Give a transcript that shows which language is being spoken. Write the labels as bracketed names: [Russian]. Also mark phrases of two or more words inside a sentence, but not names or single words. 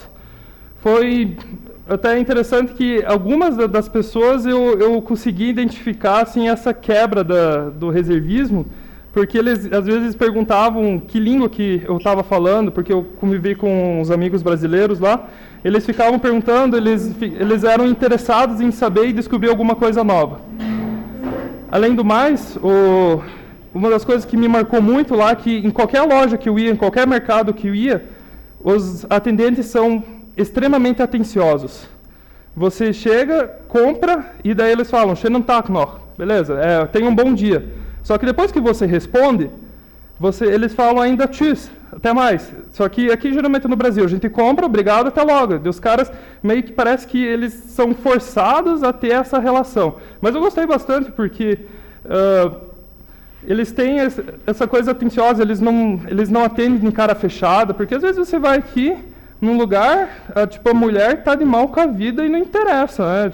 [Portuguese] Foi até interessante que algumas das pessoas eu consegui identificar assim, essa quebra do reservismo, porque eles às vezes perguntavam que língua que eu estava falando, porque eu convivi com uns amigos brasileiros lá, eles ficavam perguntando, eles eram interessados em saber e descobrir alguma coisa nova. Além do mais, uma das coisas que me marcou muito lá, que em qualquer loja que eu ia, em qualquer mercado que eu ia, os atendentes são extremamente atenciosos. Você chega, compra, e daí eles falam, [German] schönen Tag noch, [Portuguese] beleza, tenha um bom dia. Só que depois que você responde, eles falam ainda tschüss, até mais. Só que aqui, geralmente no Brasil, a gente compra, obrigado, até logo. E os caras meio que parece que eles são forçados a ter essa relação. Mas eu gostei bastante porque eles têm essa coisa atenciosa, eles não atendem em cara fechada, porque às vezes você vai aqui num lugar, tipo, a mulher está de mal com a vida e não interessa, né?